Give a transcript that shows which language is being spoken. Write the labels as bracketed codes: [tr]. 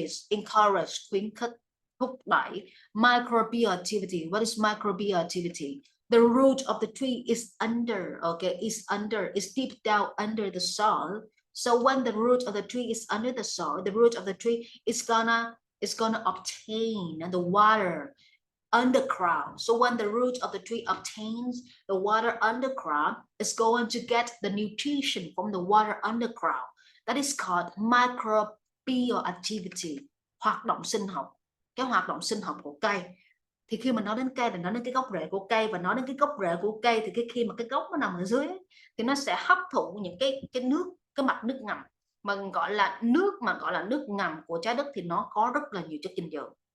[vi] Encourage, khuyến khích, thúc đẩy. [en] Microbial activity. What is microbial activity? The root of the tree is under, okay, is deep down under the soil. So when the root of the tree is under the soil, the root of the tree is gonna obtain the water underground. So when the root of the tree obtains the water underground, it's going to get the nutrition from the water underground. That is called microbial activity, [vi] hoạt động sinh học. Cái hoạt động sinh học của cây. Thì khi mà nói đến cây là nói đến cái gốc rễ của cây, và nói đến cái gốc rễ của cây thì khi mà cái gốc nó nằm ở dưới ấy, thì nó sẽ hấp thụ những cái nước, cái mặt nước ngầm mà gọi là nước ngầm của trái đất, thì nó có rất là nhiều chất dinh dưỡng.